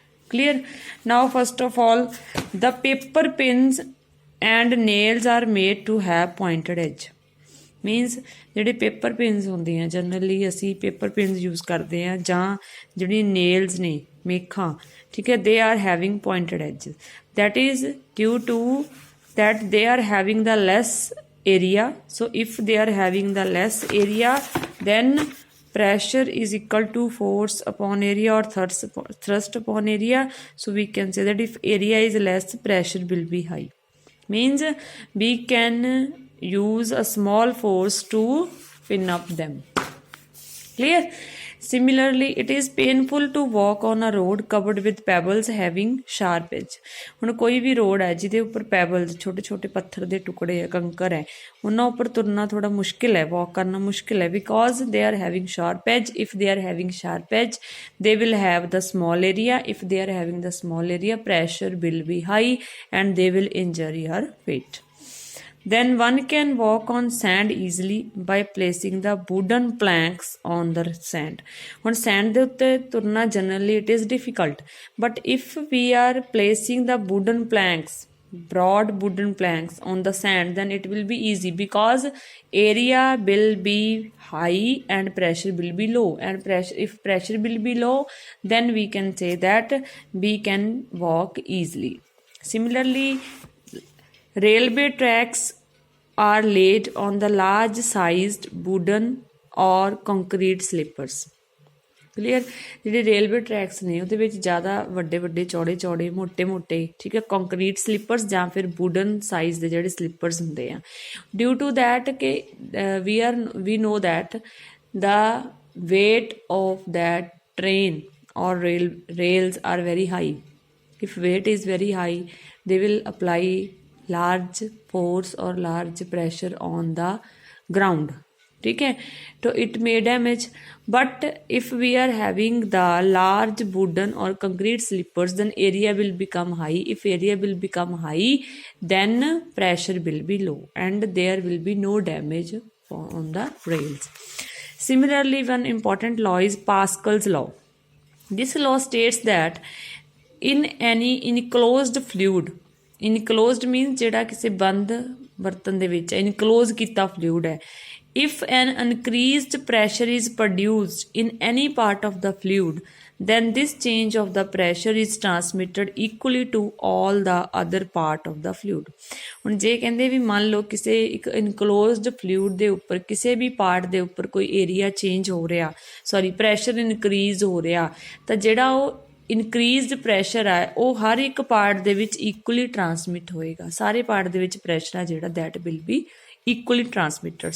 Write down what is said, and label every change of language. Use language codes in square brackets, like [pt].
[en] Clear? Now first of all, the paper pins and nails are made to have pointed edge. [pa] Means ਜਿਹੜੇ paper PIMS ਹੁੰਦੇ ਆ generally ਅਸੀਂ paper PIMS use ਕਰਦੇ ਆ ਜਾਂ ਜਿਹੜੀ ਨੇਲਸ ਨੇ ਮੇਖਾਂ ਠੀਕ ਹੈ [en] they are having pointed edges. That is due to that they are having the less area. So if they are having the less area, then pressure is equal to force upon area or thrust upon area. So we can say that if area is less, pressure will be high. Means we can use a small force to pin up them. Clear? Similarly, it is painful to walk on a road covered with pebbles having sharp edge. [pa] ਹੁਣ ਕੋਈ ਵੀ road ਹੈ ਜਿਹਦੇ ਉੱਪਰ ਪੈਬਲਸ ਛੋਟੇ ਛੋਟੇ ਪੱਥਰ ਦੇ ਟੁਕੜੇ ਹੈ ਕੰਕਰ ਹੈ ਉਹਨਾਂ ਉੱਪਰ ਤੁਰਨਾ ਥੋੜਾ ਮੁਸ਼ਕਿਲ ਹੈ ਵਾਕ ਕਰਨਾ ਮੁਸ਼ਕਿਲ ਹੈ [en] because they are having sharp edge. If they are having sharp edge, they will have the small area. If they are having the small area, pressure will be high and they will injure your feet. Then one can walk on sand easily by placing the wooden planks on the sand. On sand [pa] ਦੇ ਉੱਤੇ ਤੁਰਨਾ [en] generally it is difficult, but if we are placing the wooden planks, broad wooden planks on the sand, then it will be easy because area will be high and pressure will be low. And if pressure will be low, then we can say that we can walk easily. Similarly, railway tracks are laid on the large sized wooden or concrete slippers. Clear? [pa] ਜਿਹੜੇ railway tracks ਨੇ ਉਹਦੇ ਵਿੱਚ ਜ਼ਿਆਦਾ ਵੱਡੇ ਵੱਡੇ ਚੌੜੇ ਚੌੜੇ ਮੋਟੇ ਮੋਟੇ ਠੀਕ ਹੈ ਕੰਕਰੀਟ ਸਲਿੱਪਰਸ ਜਾਂ ਫਿਰ ਵੂਡਨ ਸਾਈਜ਼ ਦੇ ਜਿਹੜੇ ਸਲਿੱਪਰਸ ਹੁੰਦੇ ਆ [en] Due to that ਕਿ we know that the weight of that train or rails are very high. If weight is very high, they will apply large force or large pressure on the ground. [hi] ठीक है तो [en] it may damage. But if we are having the large wooden or concrete slippers, then area will become high. If area will become high, then pressure will be low and there will be no damage on the rails. Similarly, one important law is Pascal's law. This law states that in any enclosed fluid, enclosed means [pa] ਜਿਹੜਾ ਕਿਸੇ ਬੰਦ ਬਰਤਨ ਦੇ ਵਿੱਚ [en] enclose ਕੀਤਾ fluid ਹੈ, if an increased pressure is produced in any part of the fluid, then this change of the pressure is transmitted equally to all the other part of the fluid। [pa] ਹੁਣ ਜੇ ਕਹਿੰਦੇ ਵੀ ਮੰਨ ਲਓ ਕਿਸੇ ਇੱਕ ਇਨਕਲੋਜ਼ਡ fluid ਦੇ ਉੱਪਰ ਕਿਸੇ ਵੀ ਪਾਰਟ ਦੇ ਉੱਪਰ ਕੋਈ ਏਰੀਆ ਚੇਂਜ ਹੋ ਰਿਹਾ, ਸੌਰੀ ਪ੍ਰੈਸ਼ਰ ਇਨਕਰੀਜ਼ ਹੋ ਰਿਹਾ, ਤਾਂ ਜਿਹੜਾ ਉਹ ਇਨਕਰੀਜ਼ਡ ਪ੍ਰੈਸ਼ਰ ਹੈ ਉਹ ਹਰ ਇੱਕ ਪਾਰਟ ਦੇ ਵਿੱਚ ਇਕੁਅਲੀ ਟਰਾਂਸਮਿਟ ਹੋਏਗਾ। ਸਾਰੇ ਪਾਰਟ ਦੇ ਵਿੱਚ ਪ੍ਰੈਸ਼ਰ ਹੈ ਜਿਹੜਾ [en] That will be equally transmitted।